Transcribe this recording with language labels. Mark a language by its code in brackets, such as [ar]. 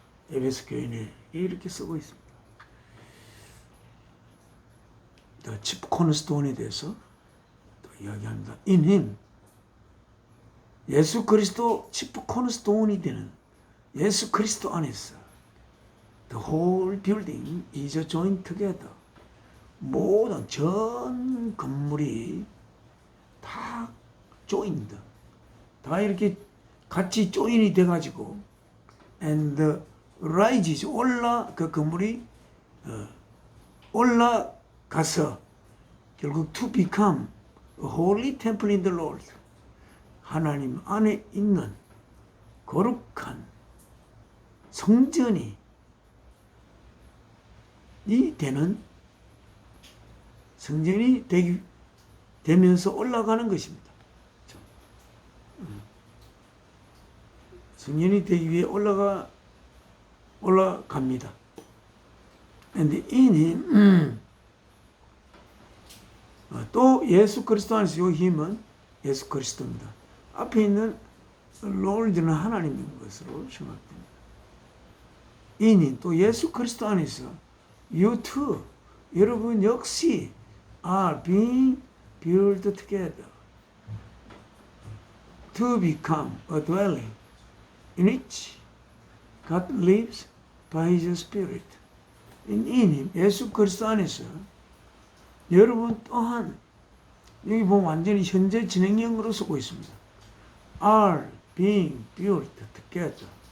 [ko] 에베소 교인에 이렇게 쓰고 있습니다. [en] The chief cornerstone [ko] 에 대해서 또 이야기합니다. [en] In him [ko] 예수 그리스도 chief cornerstone이 되는 예수 그리스도 안에서 [en] the whole building is joined together. [ko] 모든 전 건물이 다 joined, 다 이렇게 같이 조인이 돼가지고 [en] and rises [ko] 그 건물이 올라가서 결국 [en] to become a holy temple in the Lord. [ko] 하나님 안에 있는 거룩한 성전이 되는 성전이 되면서 올라가는 것입니다. 성전이 되기 위해 올라갑니다. [en] And in him [ko] 또 예수 그리스도 안에서 이 힘은 예수 그리스도입니다. 앞에 있는 Lord는 하나님인 것으로 생각됩니다. 이니 또 예수 그리스도 안에서 [en] you too [ko] 여러분 역시 [en] are being built together to become a dwelling in which God lives by His Spirit. in him [ko] 예수 그리스도 안에서 여러분 또한 여기 보면 완전히 현재 진행형으로 쓰고 있습니다. [en] are being built together.